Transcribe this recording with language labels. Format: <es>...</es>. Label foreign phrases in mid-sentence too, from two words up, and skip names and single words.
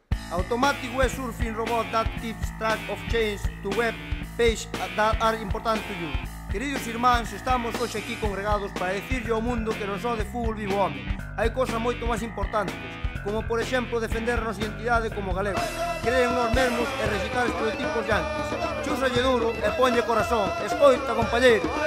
<en>Automatic web surfing robot that keeps track of chains to web page that are important to you.</en> <gl>Queridos irmáns, estamos hoxe aquí congregados para dicirlle ao mundo que non só de fútbol vivo o home. Hai cosas moito máis importantes, como por exemplo defender a nosa identidade como galegos, creer en nós mesmos e rexeitar estereotipos yanquis. Chúsalle duro e ponlle corazón. Escoita, compañeiro.</gl>